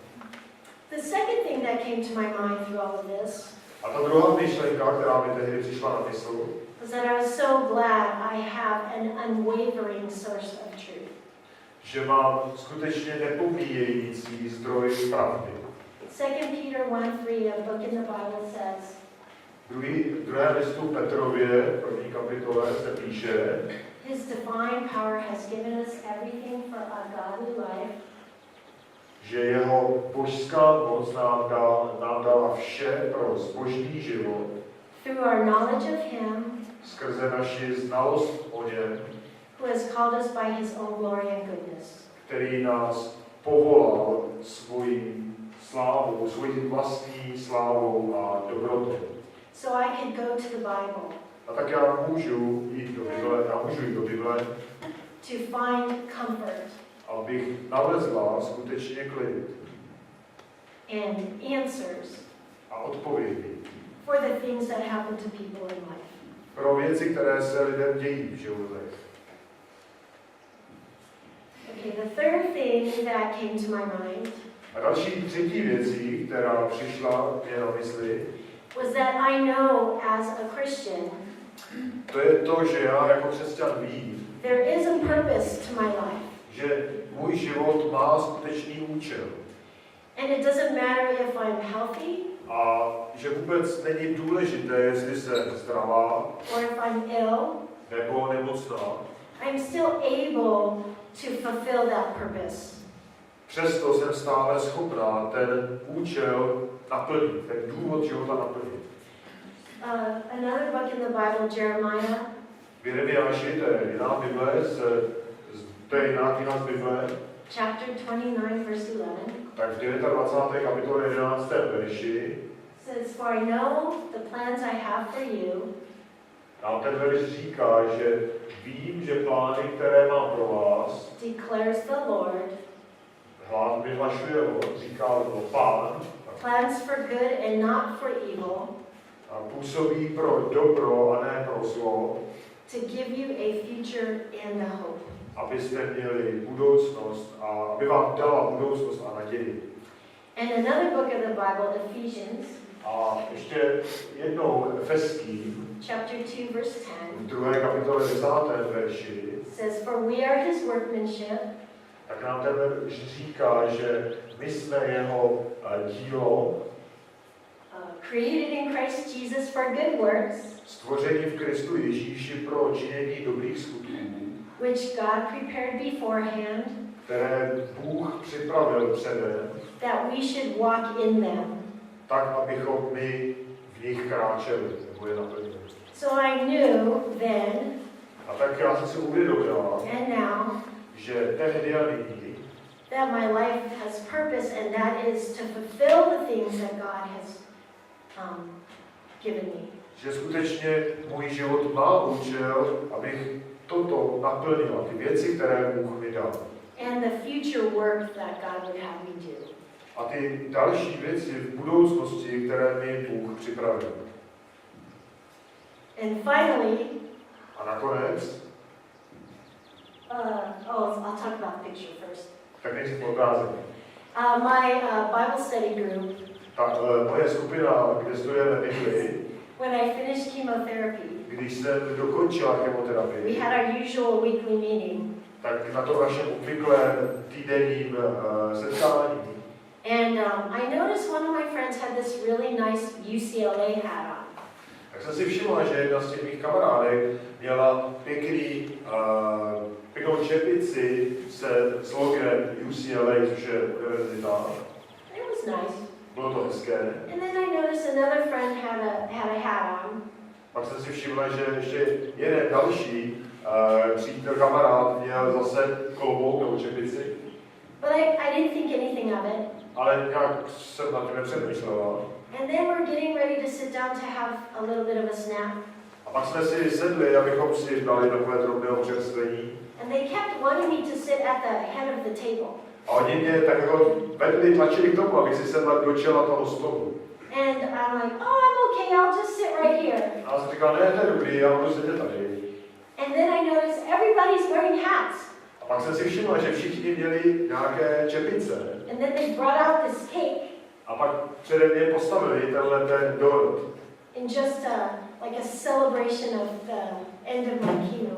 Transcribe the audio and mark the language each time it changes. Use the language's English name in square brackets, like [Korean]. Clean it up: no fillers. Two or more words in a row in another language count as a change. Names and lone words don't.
[English] The second thing that came to my mind through all of this [Czech] A ta druhá myšlenka, která mi tehdy přišla na mysl, [English] was that I was so glad I have an unwavering source of truth. [Czech] že mám skutečně nepomíjející zdroj pravdy. [English] 2 Peter 1:3, a book in the Bible says, [Czech] Druhé listu Petrově, první kapitole, se píše, [English] His divine power has given us everything for a godly life [Czech] že jeho božská moc nám dala vše pro zbožný život [English] through our knowledge of Him [Czech] skrze naši znalost o něm, [English] who has called us by His own glory and goodness. [Czech] který nás povolal svojí slávou, svojí vlastní slávou a dobrotou. [English] So I could go to the Bible [Czech] A tak já můžu jít do Bible, [English] to find comfort [Czech] abych nalezla skutečně klid [English] and answers [Czech] a odpovědi [English] for the things that happen to people in life. [Czech] pro věci, které se lidem dějí v životech. [English] Okay, the third thing that came to my mind [Czech] A další třetí věcí, která přišla mě na mysli, [English] was that I know as a Christian, [Czech] to je to, že já jako křesťan vím, [English] there is a purpose to my life. [Czech] že můj život má skutečný účel. [English] And it doesn't matter if I'm healthy [Czech] A že vůbec není důležité, jestli jsem zdravá [English] or if I'm ill, [Czech] nebo nemocná. [English] I'm still able to fulfill that purpose. [Czech] Přesto jsem stále schopná ten účel naplnit, ten důvod života naplnit. [English] Another book in the Bible, Jeremiah, [Czech] V Jeremiáši, to je jiná Bible, to je jiná kniha z Bible, [English] chapter 29, verse 11, [Czech] tak v 29. kapitole 11. verši [English] says, "For I know the plans I have for you, [Czech] nám ten verš říká, že vím, že plány, které mám pro vás, [English] declares the Lord, [Czech] hlás vyhlašuje říká Pán, [English] plans for good and not for evil, [Czech] a působí pro dobro a ne pro zlo, [English] to give you a future and a hope." [Czech] abyste měli budoucnost a aby vám dala budoucnost a naději. [English] And another book of the Bible, Ephesians, [Czech] A ještě jednou Efeským, [English] chapter 2, verse 10, [Czech] v 2. kapitole 10. verši, [English] says, "For we are his workmanship, [Czech] tak nám ten verš říká, že my jsme jeho dílo, [English] created in Christ Jesus for good works, [Czech] stvoření v Kristu Ježíši pro činění dobrých skutků, [English] which God prepared beforehand, [Czech] které Bůh připravil předem, [English] that we should walk in them." [Czech] tak, abychom my v nich kráčeli, nebo je naplnili. [English] So I knew then [Czech] A tak já jsem si uvědomila, [English] and now [Czech] že tehdy a nyní, [English] that my life has purpose, and that is to fulfill the things that God has given me. [Czech] že skutečně můj život má účel, abych toto naplnila, ty věci, které Bůh mi dal. [English] And the future work that God would have me do. [Czech] A ty další věci v budoucnosti, které mi Bůh připravil. [English] And finally, [Czech] A nakonec, [English] I'll talk about the picture first. [Czech] tak nejdřív obrázek. [English] My Bible study group, [Czech] Ta moje skupina, kde studujeme Bibli, [English] when I finished chemotherapy, [Czech] když jsem dokončila [English] we [Czech] chemoterapii, [English] had our usual weekly meeting. [Czech] tak na tom našem obvyklém týdenním setkání, [English] And I noticed one of my friends had this really nice UCLA hat on. [Czech] tak jsem si všimla, že jedna z těch mých kamarádek měla pěknou čepici se s logem UCLA, což je univerzita. [English] It was nice. [Czech] Bylo to hezké. [English] And then I noticed another friend had a hat on. [Czech] Pak jsem si všimla, že ještě jeden další přítel, kamarád měl zase klobouk nebo čepici, [English] But I didn't think anything of it. [Czech] ale nějak jsem na tím nepřemýšlela. [English] And then we're getting ready to sit down to have a little bit of a snack. [Czech] A pak jsme si sedli, abychom si dali takové drobné občerstvení. [English] And they kept wanting me to sit at the head of the table. [Czech] A oni mě tak jako vedli, tlačili k tomu, abych si sedla do čela toho stolu. [English] And I'm like, oh, I'm okay, I'll just sit right here. [Czech] A já jsem říkal, ne, to je dobrý, já budu sedět tady. [English] And then I noticed everybody's wearing hats. [Czech] A pak jsem si všimla, že všichni měli nějaké čepice. [English] And then they brought out this cake [Czech] A pak přede mě postavili tenhle ten dort. [English] in just like a celebration of the end of my chemo.